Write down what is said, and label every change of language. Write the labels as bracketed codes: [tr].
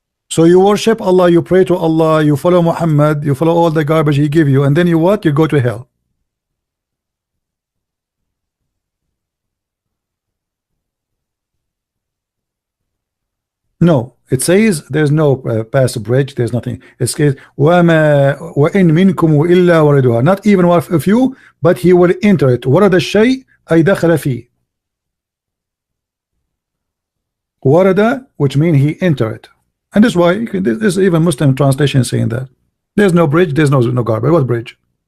[en] So you worship Allah, you pray to Allah, you follow Muhammad, you follow all the garbage he give you, and then you what? You go to hell. No, it says there's no pass bridge, there's nothing. It says [ar] وَإِن مِنْكُمُ إِلَّا وَرِدُهَا. [en] Not even one of you, but he will enter it. [ar] وَرَدَ الشَّيْء أَيْ دَخَلَ فِيهِ. [en] Warada, which means he enter it. And that's why you can, there's even Muslim translation saying that. There's no bridge, there's no garbage. What bridge?